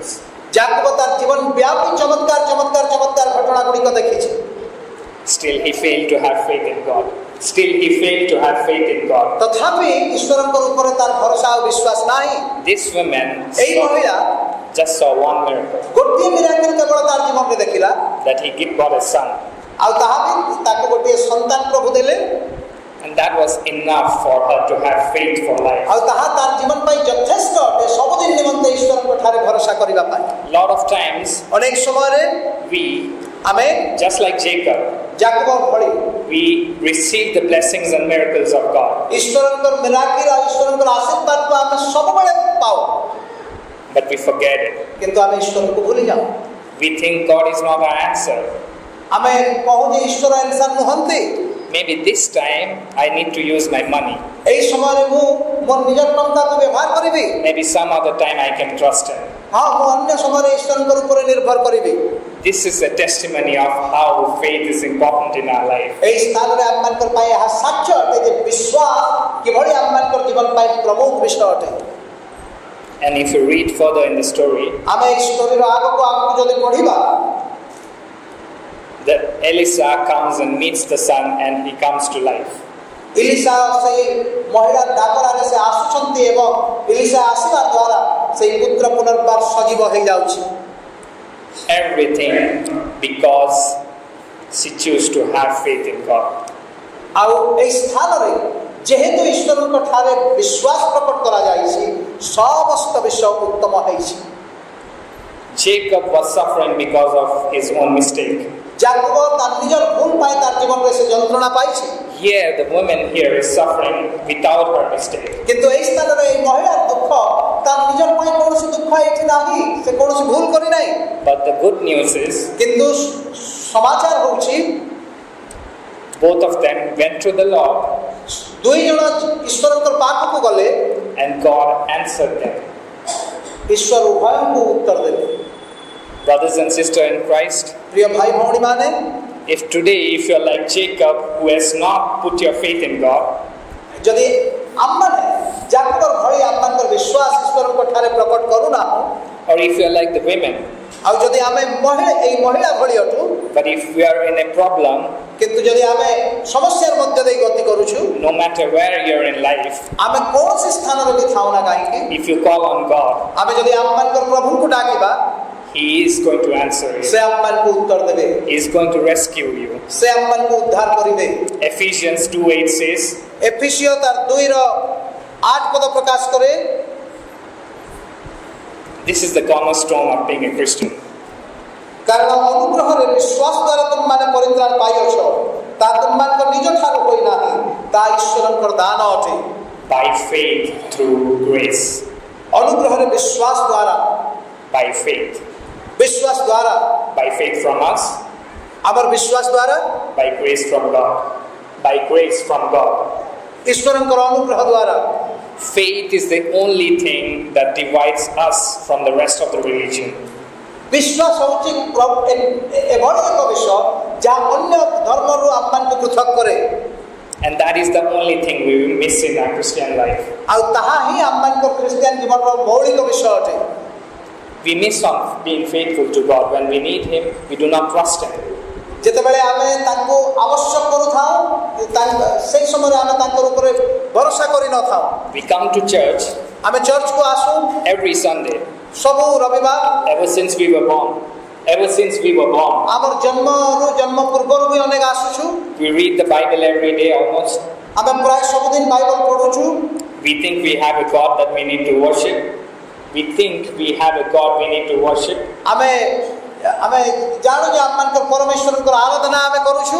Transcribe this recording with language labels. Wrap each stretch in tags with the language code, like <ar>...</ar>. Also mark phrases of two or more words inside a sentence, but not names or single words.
<or>ଯାକୋବ ତାର ଜୀବନ ବ୍ୟାପୀ ଚମତ୍କାର ଚମତ୍କାର ଚମତ୍କାର ଘଟଣା ଗୁଡ଼ିକ ଦେଖିଛି.</or> <en>Still he failed to have faith in God. Still he failed to have faith in God.</en> <or>ତଥାପି ଈଶ୍ୱରଙ୍କ ଉପରେ ତାର ଭରସା ଆଉ ବିଶ୍ୱାସ ନାହିଁ.</or> <en>This woman</en> <or>ଏହି ମହିଳା</or> <en>just saw one miracle,</en> <or>ଗୋଟିଏ ମିରାକଲ କେବଳ ତାର ଜୀବନରେ ଦେଖିଲା</or> <en>that he got a son.</en> <or>ଆଉ ତାହା ବି ତାକୁ ଗୋଟିଏ ସନ୍ତାନ ପ୍ରଭୁ ଦେଲେ.</or> <en>And that was enough for her to have faith for life.</en> <or>ଆଉ ତାହା ତାର ଜୀବନ ପାଇଁ ଯଥେଷ୍ଟ ଅଟେ ସବୁଦିନ ନିମନ୍ତେ ଈଶ୍ୱରଙ୍କ ଠାରେ ଭରସା କରିବା ପାଇଁ.</or> <en>Lot of times</en> <or>ଅନେକ ସମୟରେ</or> <en>we,</en> <or>ଆମେ</or> <en>just like Jacob,</en> <or>ଯାକୋବ ଭଳି</or> <en>we receive the blessings and miracles of God,</en> <or>ଈଶ୍ୱରଙ୍କର ମିରାକଲ ଆଉ ଈଶ୍ୱରଙ୍କର ଆଶୀର୍ବାଦକୁ ଆମେ ସବୁବେଳେ ପାଉ.</or> <en>but we forget it.</en> <or>କିନ୍ତୁ ଆମେ ଈଶ୍ୱରଙ୍କୁ ଭୁଲି ଯାଉ.</or> <en>We think God is not our answer.</en> <or>ଆମେ କହୁ ଯେ ଈଶ୍ୱର ଆନ୍ସର ନୁହନ୍ତି.</or> <en>Maybe this time I need to use my money.</en> <or>ଏହି ସମୟରେ ମୁଁ ମୋର ନିଜ ଟଙ୍କାକୁ ବ୍ୟବହାର କରିବି.</or> <en>Maybe some other time I can trust Him.</en> <or>ହଁ ମୁଁ ଅନ୍ୟ ସମୟରେ ଈଶ୍ୱରଙ୍କ ଉପରେ ନିର୍ଭର କରିବି.</or> <en>This is a testimony of how faith is important in our life.</en> <or>ଏହି ସ୍ଥାନରେ ଆମମାନଙ୍କର ପାଇଁ ଏହା ସାକ୍ଷ୍ୟ ଅଟେ ଯେ ବିଶ୍ୱାସ କିଭଳି ଆମମାନଙ୍କର ଜୀବନ ପାଇଁ ପ୍ରମୁଖ ବିଷୟ ଅଟେ.</or> <en>And if you read further in the story,</en> <or>ଆମେ ଏହି ଷ୍ଟୋରିର ଆଗକୁ ଯଦି ପଢିବା,</or> <en>that Elisha comes and meets the son and he comes to life.</en> <or>ଇଲିଶା ସେହି ମହିଳା ଡାକରାରେ ସେ ଆସୁଛନ୍ତି ଏବଂ ଇଲିଶା ଆସିବା ଦ୍ୱାରା ସେହି ପୁତ୍ର ପୁନର୍ବାର ସଜୀବ ହେଇଯାଉଛି.</or> <en>Everything because she chose to have faith in God.</en> <or>ଆଉ ଏହି ସ୍ଥାନରେ ଯେହେତୁ ଈଶ୍ୱରଙ୍କ ଠାରେ ବିଶ୍ୱାସ ପ୍ରକଟ କରାଯାଇଛି ସମସ୍ତ ବିଷୟ ଉତ୍ତମ ହେଇଛି.</or> <en>Jacob was suffering because of his own mistake.</en> <or>ଯାକୋବ ତାର ନିଜର ଭୁଲ ପାଇଁ ତାର ଜୀବନରେ ସେ ଯନ୍ତ୍ରଣା ପାଇଛି.</or> <en>Here the woman here is suffering without her mistake.</en> <or>କିନ୍ତୁ ଏହି ସ୍ଥାନରେ ଏହି ମହିଳାର ଦୁଃଖ ତାର ନିଜର ପାଇଁ କୌଣସି ଦୁଃଖ ଏଠି ନାହିଁ. ସେ କୌଣସି ଭୁଲ କରି ନାହିଁ.</or> <en>But the good news is</en> <or>କିନ୍ତୁ ସମାଚାର ହେଉଛି</or> <en>both of them went to the Lord</en> <or>ଦୁଇ ଜଣ ଈଶ୍ୱରଙ୍କ ପାଖକୁ ଗଲେ</or> <en>and God answered them.</en> <or>ଈଶ୍ୱର ଉଭୟଙ୍କୁ ଉତ୍ତର ଦେଲେ.</or> <en>Brothers and sisters in Christ,</en> <or>ପ୍ରିୟ ଭାଇ ଭଉଣୀ ମାନେ,</or> <en>if today if you are like Jacob who has not put your faith in God,</en> <or>ଯଦି ଆମମାନେ ଯାକୋବର ଭଳି ଆମମାନଙ୍କର ବିଶ୍ୱାସ ଈଶ୍ୱରଙ୍କ ଠାରେ ପ୍ରକଟ କରୁନାହୁଁ,</or> <en>or if you are like the women,</en> <or>ଆଉ ଯଦି ଆମେ ଏହି ମହିଳା ଭଳି ଅଟୁ,</or> <en>but if we are in a problem,</en> <or>କିନ୍ତୁ ଯଦି ଆମେ ସମସ୍ୟାର ମଧ୍ୟ ଦେଇ ଗତି କରୁଛୁ,</or> <en>no matter where you are in life,</en> <or>ଆମେ କୌଣସି ସ୍ଥାନରେ ବି ଥାଉ ନା କାହିଁକି,</or> <en>if you call on God,</en> <or>ଆମେ ଯଦି ଆମମାନଙ୍କର ପ୍ରଭୁଙ୍କୁ ଡାକିବା,</or> <en>He is going to answer you.</en> <or>ସେ ଆମମାନଙ୍କୁ ଉତ୍ତର ଦେବେ.</or> <en>He is going to rescue you.</en> <or>ସେ ଆମମାନଙ୍କୁ ଉଦ୍ଧାର କରିବେ.</or> <en>Ephesians 2:8 says,</en> <or>ଏଫେସିୟ ତାର 2:8 ପଦ ପ୍ରକାଶ କରେ,</or> <en>this is the cornerstone of being a Christian.</en> <or>କାରଣ ଅନୁଗ୍ରହରେ ବିଶ୍ୱାସ ଦ୍ୱାରା ତୁମମାନେ ପରିତ୍ରାଣ ପାଇଅଛ, ତାହା ତୁମମାନଙ୍କ ନିଜ ଠାରୁ ହୋଇନାହିଁ, ତାହା ଈଶ୍ୱରଙ୍କର ଦାନ ଅଟେ.</or> <en>By faith through grace.</en> <or>ଅନୁଗ୍ରହରେ ବିଶ୍ୱାସ ଦ୍ୱାରା,</or> <en>By faith.</en> <or>ବିଶ୍ୱାସ ଦ୍ୱାରା,</or> <en>By faith from us.</en> <or>ଆମର ବିଶ୍ୱାସ ଦ୍ୱାରା,</or> <en>By grace from God. By grace from God.</en> <or>ଈଶ୍ୱରଙ୍କର ଅନୁଗ୍ରହ ଦ୍ୱାରା.</or> <en>Faith is the only thing that divides us from the rest of the religion.</en> <or>ବିଶ୍ୱାସ ହେଉଛି ଏଭଳି ଏକ ବିଷୟ ଯାହା ଅନ୍ୟ ଧର୍ମରୁ ଆମମାନଙ୍କୁ ପୃଥକ କରେ.</or> <en>And that is the only thing we will miss in our Christian life.</en> <or>ଆଉ ତାହା ହିଁ ଆମମାନଙ୍କର ଖ୍ରୀଷ୍ଟିଆନ ଜୀବନର ମୌଳିକ ବିଷୟ ଅଟେ.</or> <en>We miss on being faithful to God. When we need Him, we do not trust Him.</en> <or>ଯେତେବେଳେ ଆମେ ତାଙ୍କୁ ଆବଶ୍ୟକ କରୁଥାଉ, ସେହି ସମୟରେ ଆମେ ତାଙ୍କର ଉପରେ ଭରସା କରିନଥାଉ.</or> <en>We come to church</en> <or>ଆମେ ଚର୍ଚ୍ଚକୁ ଆସୁ</or> <en>every Sunday.</en> <or>ସବୁ ରବିବାର,</or> <en>Ever since we were born. Ever since we were born.</en> <or>ଆମର ଜନ୍ମ ପୂର୍ବରୁ ବି ଅନେକ ଆସୁଛୁ.</or> <en>We read the Bible every day almost.</en> <or>ଆମେ ପ୍ରାୟ ସବୁଦିନ ବାଇବଲ ପଢୁଛୁ.</or> <en>We think we have a God that we need to worship. We think we have a God we need to worship.</en> <or>ଆମେ ଆମେ ଜାଣୁ ଯେ ଆମମାନଙ୍କର ପରମେଶ୍ୱରଙ୍କର ଆରାଧନା ଆମେ କରୁଛୁ,</or>